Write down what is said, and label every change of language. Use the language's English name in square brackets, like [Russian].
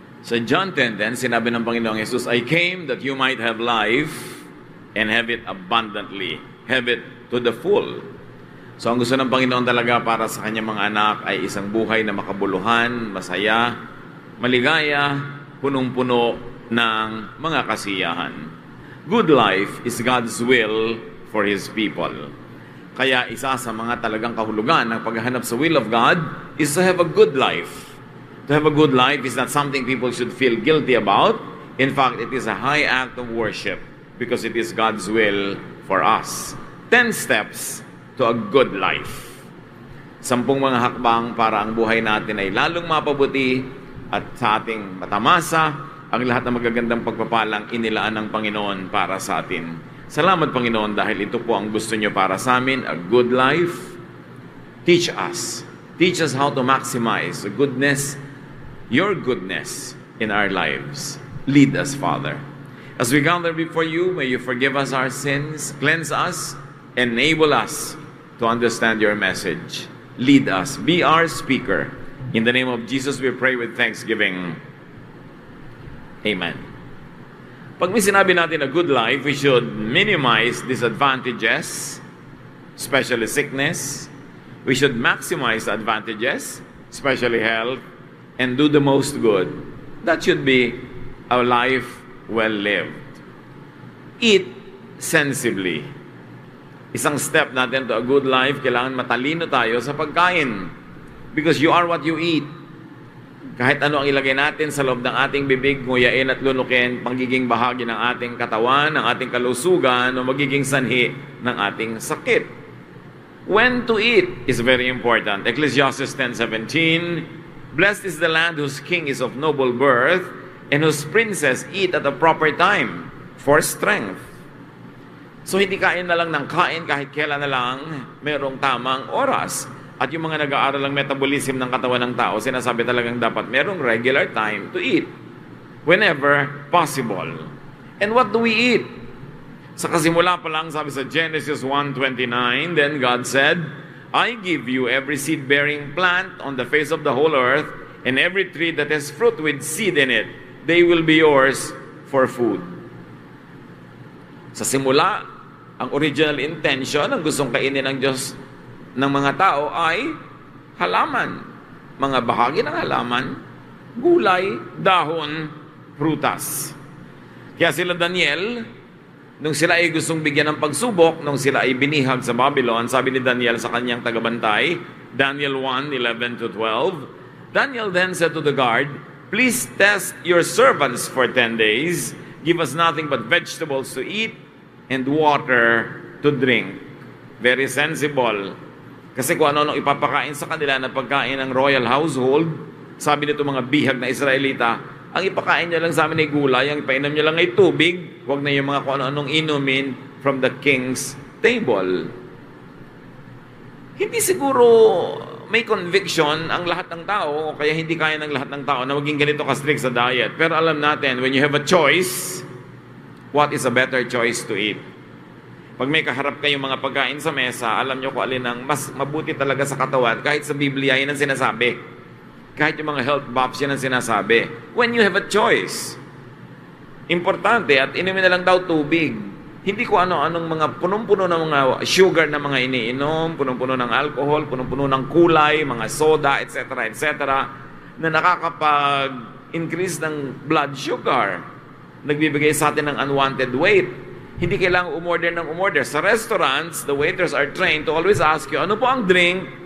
[Filipino] Sa John 10:10, sinabi ng Panginoong Jesus, [English] I came that you might have life and have it abundantly. Have it to the full. [Filipino] So ang gusto ng Panginoon talaga para sa kanyang mga anak ay isang buhay na makabuluhan, masaya, maligaya, punong-puno ng mga kasiyahan. [English] Good life is God's will for His people. [Filipino] Kaya isa sa mga talagang kahulugan ng paghahanap sa [English] will of God is to have a good life. To have a good life is not something people should feel guilty about. In fact, it is a high act of worship because it is God's will for us. 10 steps to a good life. [Filipino] 10 mga hakbang para ang buhay natin ay lalong mapabuti at sa ating matamasa ang lahat ng magagandang pagpapalang inilaan ng Panginoon para sa atin. Salamat, Panginoon, dahil ito po ang gusto niyo para sa amin, [English] a good life. Teach us. Teach us how to maximize the goodness, your goodness in our lives. Lead us, Father. As we gather before you, may you forgive us our sins, cleanse us, enable us to understand your message. Lead us. Be our speaker. In the name of Jesus, we pray with thanksgiving. Amen. [Filipino] Pag may sinabi natin [English] a good life, we should minimize disadvantages, especially sickness. We should maximize the advantages, especially health, and do the most good. That should be a life well lived. Eat sensibly. [Filipino] Isang step natin [English] to a good life, [Filipino] kailangan matalino tayo sa pagkain. [English] Because you are what you eat. [Filipino] Kahit ano ang ilagay natin sa loob ng ating bibig, nguyain at lunukin, magiging bahagi ng ating katawan, ng ating kalusugan, o magiging sanhi ng ating sakit. [English] When to eat is very important. Ecclesiastes 10:17, blessed is the land whose king is of noble birth, and whose princes eat at a proper time for strength. [Filipino] So hindi kain na lang ng kain kahit kailan na lang merong tamang oras. At yung mga nag-aaral ng metabolism ng katawan ng tao, sinasabi talagang dapat merong [English] regular time to eat. Whenever possible. And what do we eat? [Filipino] Sa kasimula pa lang, sabi sa Genesis 1:29, [English] then God said, I give you every seed-bearing plant on the face of the whole earth, and every tree that has fruit with seed in it. They will be yours for food. [Filipino] Sa simula, ang original intention, ang gustong kainin ng Diyos ng mga tao ay halaman. Mga bahagi ng halaman, gulay, dahon, prutas. Kaya sila Daniel, nung sila ay gustong bigyan ng pagsubok, nung sila ay binihag sa Babylon, sabi ni Daniel sa kanyang tagabantay, Daniel 1:11-12, [English] Daniel then said to the guard, please test your servants for 10 days. Give us nothing but vegetables to eat and water to drink. Very sensible. [Filipino] Kasi kung ano ipapakain sa kanila na pagkain ng royal household, sabi nito mga bihag na Israelita, ang ipakain nyo lang sa amin ay gulay, ang ipainom nyo lang ay tubig, huwag na yung mga kung ano-anong inumin [English] from the king's table. [Filipino] Hindi siguro may conviction ang lahat ng tao, kaya hindi kaya ng lahat ng tao na maging ganito ka-strict sa diet. Pero alam natin, [English] when you have a choice, what is a better choice to eat? [Filipino] Pag may kaharap kayong mga pagkain sa mesa, alam nyo kung alin ang mas mabuti talaga sa katawan. Kahit sa Biblia, yun ang sinasabi. Kahit yung mga health buffs, yun ang sinasabi. [English] When you have a choice, [Filipino] importante, at inumin na lang daw tubig. Hindi ko ano-anong mga punong-puno ng mga sugar na mga iniinom, punong-puno ng alcohol, punong-puno ng kulay, mga soda, etc., etc., na nakakapag-increase ng blood sugar. Nagbibigay sa atin ng unwanted weight. Hindi kailangan umorder ng umorder. [English] Sa restaurants, the waiters are trained to always ask you, [Filipino] ano po ang [English] drink?